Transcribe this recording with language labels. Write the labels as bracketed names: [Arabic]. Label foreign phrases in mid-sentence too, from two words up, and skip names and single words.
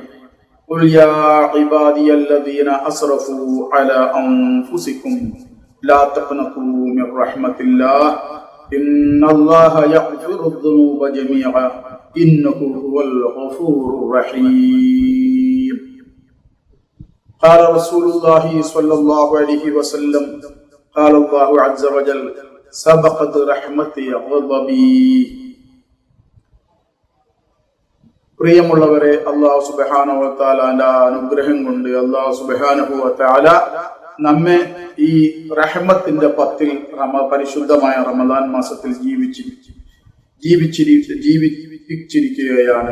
[Arabic] قل يا عبادي الذين أسرفوا على أنفسهم لا تقنطوا من رحمة الله إن الله يغفر الذنوب جميعا إنه هو الغفور الرحيم. قال رسول الله صلى الله عليه وسلم قال الله عز وجل سبقت رحمتي غضبي. [Malayalam] പ്രിയമുള്ളവരെ, [Arabic] الله سبحانه وتعالى [Malayalam] അനുഗ്രഹം കൊണ്ട് [Arabic] الله سبحانه وتعالى [Malayalam] നമ്മെ ഈ റഹ്മത്തിന്റെ 10 പരിശുദ്ധമായ റമദാൻ മാസത്തിൽ ജീവിച്ചിരിക്കുകയാണ്.